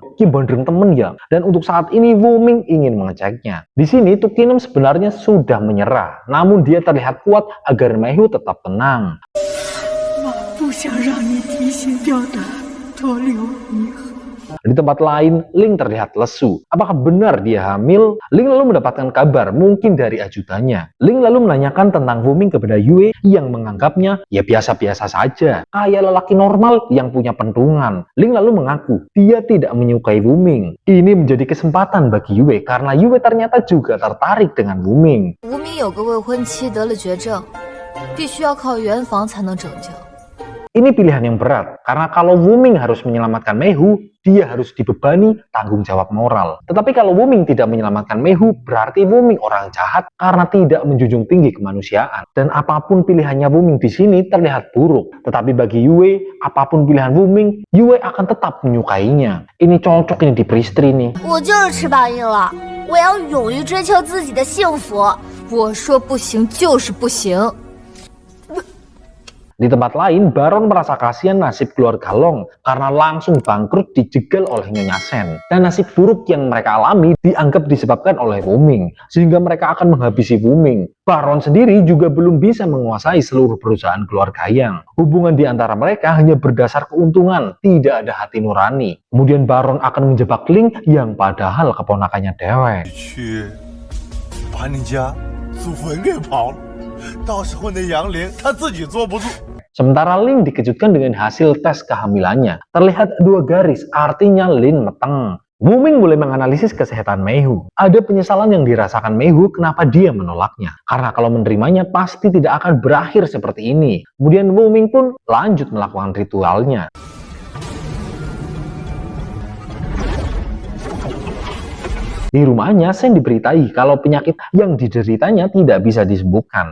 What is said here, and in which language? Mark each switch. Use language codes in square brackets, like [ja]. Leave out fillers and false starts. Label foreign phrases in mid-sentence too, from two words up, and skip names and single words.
[jv] Ki bandreng temen [id] ya, dan untuk saat ini Wuming ingin mengeceknya. Di sini Tu Qinem sebenarnya sudah menyerah, namun dia terlihat kuat agar Mei Hu tetap tenang. [zh] 我不想让你提心吊胆，多留遗憾。 [id] Di tempat lain, Ling terlihat lesu. Apakah benar dia hamil? Ling lalu mendapatkan kabar mungkin dari ajudannya. Ling lalu menanyakan tentang Wuming kepada Yue yang menganggapnya ya biasa-biasa saja. Kayak lelaki normal yang punya pentungan. Ling lalu mengaku dia tidak menyukai Wuming. Ini menjadi kesempatan bagi Yue karena Yue ternyata juga tertarik dengan Wuming. [zh] 无名有个未婚妻得了绝症，必须要靠圆房才能拯救。 [id] Ini pilihan yang berat, karena kalau Wuming harus menyelamatkan Mei Hu, dia harus dibebani tanggung jawab moral. Tetapi kalau Wuming tidak menyelamatkan Mei Hu, berarti Wuming orang jahat karena tidak menjunjung tinggi kemanusiaan. Dan apapun pilihannya Wuming di sini terlihat buruk. Tetapi bagi Yue, apapun pilihan Wuming, Yue akan tetap menyukainya. Ini cocok ini di peristri nih. [zh] 我就是翅膀硬了，我要勇于追求自己的幸福。我说不行就是不行。 [id] Di tempat lain, Baron merasa kasihan nasib keluarga Long karena langsung bangkrut dijegal oleh Nyonya Shen. Dan nasib buruk yang mereka alami dianggap disebabkan oleh Wuming, sehingga mereka akan menghabisi Wuming. Baron sendiri juga belum bisa menguasai seluruh perusahaan keluarga Yang. Hubungan di antara mereka hanya berdasar keuntungan, tidak ada hati nurani. Kemudian Baron akan menjebak Ling yang padahal keponakannya dewek. [zh] 去把你家祖坟给刨了，到时候那杨玲她自己坐不住。 [id] Sementara Ling dikejutkan dengan hasil tes kehamilannya. Terlihat 2 garis, artinya Lin meteng. Wuming mulai menganalisis kesehatan Mei Hu. Ada penyesalan yang dirasakan Mei Hu kenapa dia menolaknya. Karena kalau menerimanya pasti tidak akan berakhir seperti ini. Kemudian Wuming pun lanjut melakukan ritualnya. Di rumahnya, Shen diberitai kalau penyakit yang dideritanya tidak bisa disembuhkan.